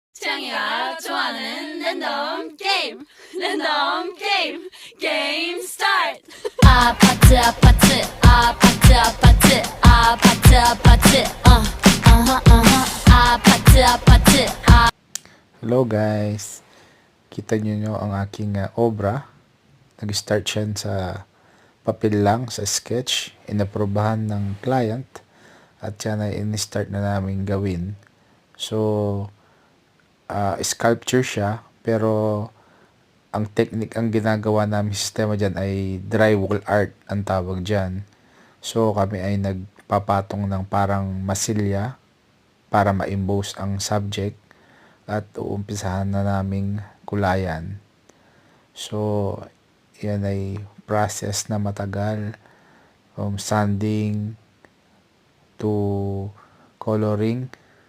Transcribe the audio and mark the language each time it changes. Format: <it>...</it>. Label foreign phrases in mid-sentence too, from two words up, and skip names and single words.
<ko>태양이가 좋아하는</ko> <en>random game random game game start</en> <ko>아파트 아파트 아파트 아파트 아파트 아파트 아파트 아파트</ko> <en>Hello guys,</en> <tl>kita nyo ang aking obra. Nag-start siya sa papel lang, sa sketch, inaprobahan ng client at yan ay in-start na namin gawin. So, sculpture siya, pero ang technique ang ginagawa namin sistema dyan ay</tl> <en>drywall art</en> <tl>ang tawag dyan. So, kami ay nagpapatong ng parang masilya para ma-emboss ang subject at uumpisahan na naming kulayan. So, yan ay process na matagal,</tl> <en>from sanding to coloring</en>